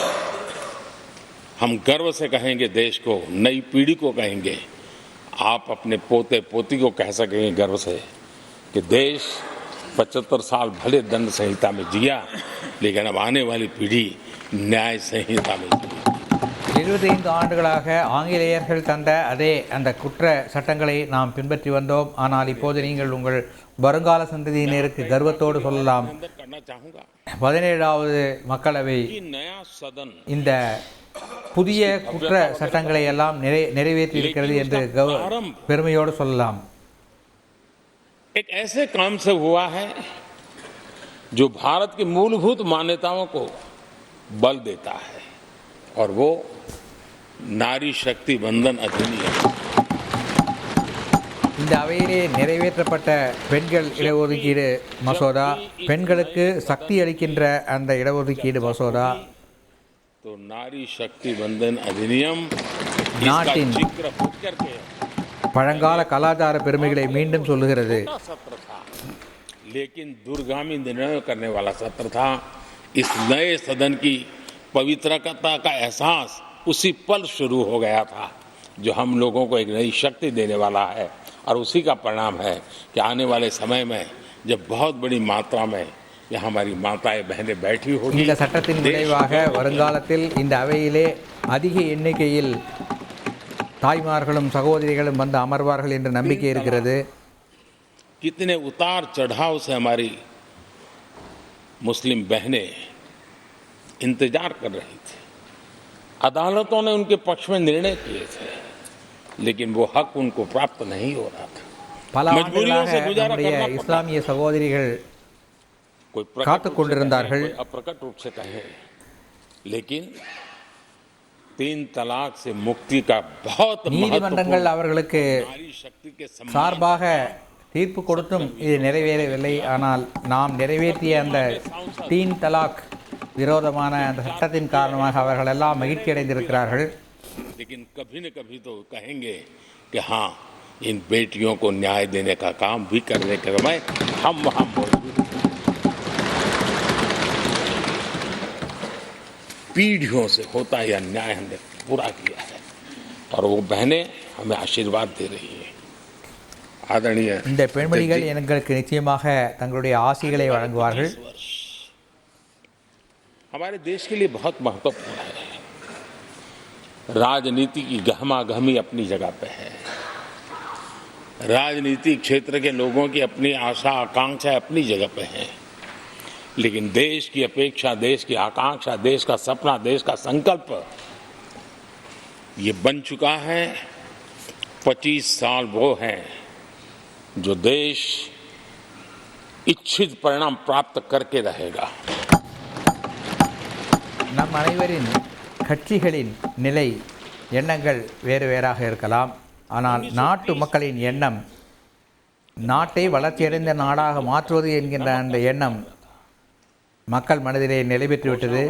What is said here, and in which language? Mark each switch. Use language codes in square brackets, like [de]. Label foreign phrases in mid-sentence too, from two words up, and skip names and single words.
[hi] हम गर्व से कहेंगे देश को, नई पीढ़ी को कहेंगे, आप अपने पोते पोती को कह सकेंगे गर्व से कि देश 75 साल भले दंड संहिता में जिया, लेकिन अब आने वाली पीढ़ी न्याय संहिता में जिए। [ta] 25 ஆண்டுகளாக ஆங்கிலேயர்கள் தந்த அதே அந்த குற்ற சட்டங்களை நாம் பின்பற்றி வந்தோம். ஆனால் இப்போது நீங்கள் உங்கள் வருங்கால சந்ததியினருக்கு கர்வத்தோடு சொல்லலாம், 17வது மக்களவை இந்த புதிய குற்ற சட்டங்களை எல்லாம் நிறைவேற்றி இருக்கிறது என்று பெருமையோடு சொல்லலாம். [hi] एक ऐसे काम से हुआ है जो भारत की मूलभूत मान्यताओं को बल देता है और वो नारी शक्ति बंधन अधिनियम. [ta] இந்த அவையிலே நிறைவேற்றப்பட்ட பெண்கள் இடஒதுக்கீடு மசோதா, பெண்களுக்கு சக்தி அளிக்கின்ற அந்த இடஒதுக்கீடு மசோதா, [hi] तो नारी शक्ति बंधन अधिनियम [ta] நாட்டின் பழங்கால கலாச்சார பெருமைகளை மீண்டும் சொல்லுகிறது. [hi] लेकिन दूरगामी निर्णय करने वाला सत्र था. इस नए सदन की पवित्रता का एहसास उसी पल शुरू हो गया था जो हम लोगों को एक नई शक्ति देने वाला है और उसी का परिणाम है कि आने वाले समय में जब बहुत बड़ी मात्रा में यहाँ हमारी माताएं बहनें बैठी होगी, [ta] இந்த சட்டத்தின் விளைவாக வருங்காலத்தில் இந்த அவையிலே அதிக எண்ணிக்கையில் தாய்மார்களும் சகோதரிகளும் வந்து அமர்வார்கள் என்ற நம்பிக்கை இருக்கிறது. [hi] कितने उतार चढ़ाव से हमारी मुस्लिम बहनें इंतजार कर रही थी. अदालतों ने उनके पक्ष में निर्णय किए थे, लेकिन वो हक उनको प्राप्त नहीं हो रहा था. [ta] பல ஆண்டுகளாக நம்முடைய இஸ்லாமிய சகோதரிகள் காத்துக் கொண்டிருந்தார்கள். [hi] अप्रकट रूप से कहे, लेकिन 3 तलाक से मुक्ति का बहुत [ta] நீதிமன்றங்கள் அவர்களுக்கு சார்பாக தீர்ப்பு கொடுத்தும் இது நிறைவேறவில்லை. ஆனால் நாம் நிறைவேற்றிய அந்த 3 தலாக் விரோதமான அந்த சட்டத்தின் காரணமாக அவர்கள் எல்லாம் மகிழ்ச்சி அடைந்திருக்கிறார்கள். [hi] लेकिन कभी न कभी तो कहेंगे कि हाँ, इन बेटियों को न्याय देने का काम भी करने के समय हम वहाँ मौजूद. पीढ़ियों से होता यह न्याय हमने पूरा किया है और वो बहनें हमें आशीर्वाद दे रही है. आदरणीय [ta] இந்த பெண்மணிகள் எங்களுக்கு நிச்சயமாக தங்களுடைய ஆசைகளை வழங்குவார்கள். [hi] हमारे देश के लिए बहुत महत्वपूर्ण है. राजनीति की गहमा गहमी अपनी जगह पे है. राजनीतिक क्षेत्र के लोगों की अपनी आशा आकांक्षा अपनी जगह पे है, लेकिन देश की अपेक्षा, देश की आकांक्षा, देश का सपना, देश का संकल्प ये बन चुका है. 25 साल वो हैं जो देश इच्छित परिणाम प्राप्त करके रहेगा. [ta] நம் அனைவரின் கட்சிகளின் நிலை, எண்ணங்கள் வேறு வேறாக இருக்கலாம். ஆனால் நாட்டு மக்களின் எண்ணம், நாட்டை வளர்ச்சியடைந்த நாடாக மாற்றுவது என்கின்ற அந்த எண்ணம் மக்கள் மனதிலே நிலை பெற்றுவிட்டது.